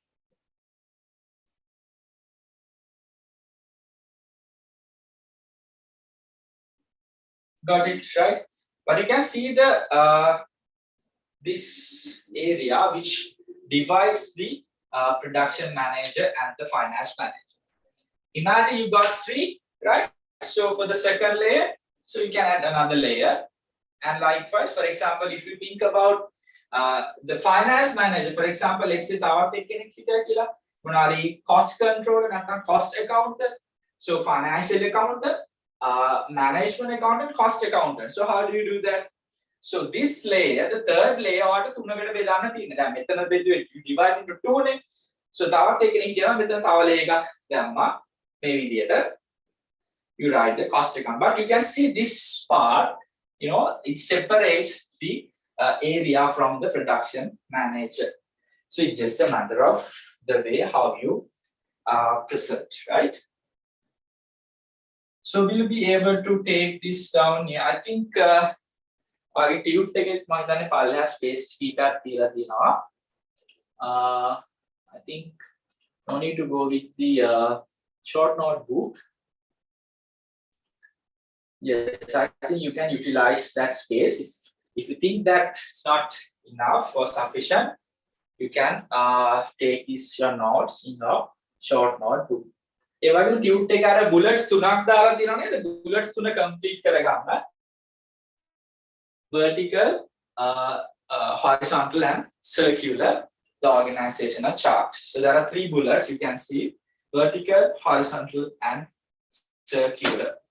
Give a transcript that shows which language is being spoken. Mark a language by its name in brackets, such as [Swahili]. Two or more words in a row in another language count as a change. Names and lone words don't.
[English] got it right but you can see the this area which divides the production manager and the finance manager imagine you got three right so for the second layer so you can add another layer and likewise for example if you think about the finance manager for example let's say [Sinhala] තවත් එක්කෙනෙක් හිටියා කියලා [English] මොනාරි cost control නැත්නම් cost accountant so financial accountant management accountant cost accountant so how do you do that so this layer the third layer [Sinhala] ඔයාලට තුනකට බෙදන්න තියෙනවා දැන් මෙතන බෙදුවේ [English] you divide into two නේ so [Sinhala] තවත් එක්කෙනෙක් හිටියා මෙතන තව layer එකක් දැම්මා මේ විදියට [English] you write the cost account but you can see this part you know it separates the area from the production manager so it's just a matter of the way how you present right so we'll be able to take this down here I think [Sinhala] ඔයගේ tube එකෙත් මම හිතන්නේ පල්ලෙහා space කීපයක් තියලා තියෙනවා [English] I think no need to go with the short notebook yes I think you can utilize that space if you think that it's not enough or sufficient you can take these your notes in your short notebook [Sinhala] ඒ වගේම tube එකේ අර bullets තුනක් දාලා තියෙනවා නේද bullets තුන complete කරගන්න [English] vertical horizontal and circular the organizational chart so there are three bullets you can see vertical horizontal and circular